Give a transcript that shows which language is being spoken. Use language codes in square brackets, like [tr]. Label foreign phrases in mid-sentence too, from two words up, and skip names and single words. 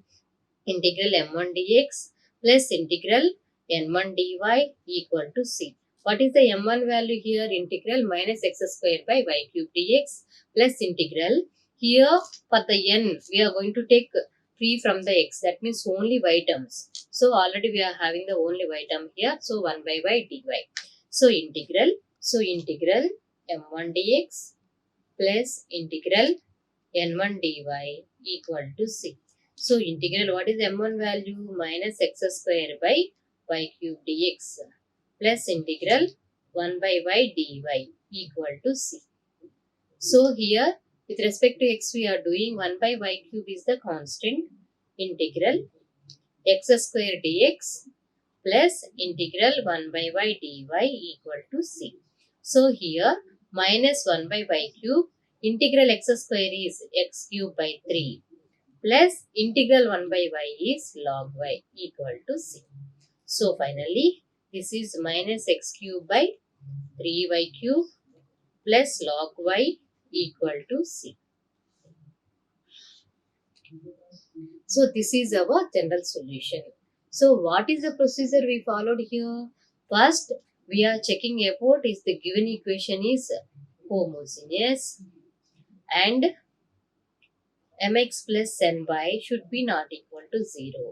[en] Integral m1 dx plus integral n1 dy equal to c. What is the m1 value here? Integral minus x square by y cube dx plus integral. Here for the n we are going to take free from the x. That means only y terms. So already we are having the only y term here. So 1 by y dy. So integral. So integral m1 dx plus integral n1 dy equal to c. So integral, what is m1 value? Minus x square by y cube dx plus integral 1 by y dy equal to c. So here with respect to x we are doing 1 by y cube is the constant. Integral x square dx plus integral 1 by y dy equal to c. So here minus 1 by y cube, integral x square is x cube by 3 plus integral 1 by y is log y equal to c. So finally this is minus x cube by 3y cube plus log y equal to c. So this is our general solution. So what is the procedure we followed here? First, we are checking about is the given equation is homogeneous and mx plus ny should be not equal to 0.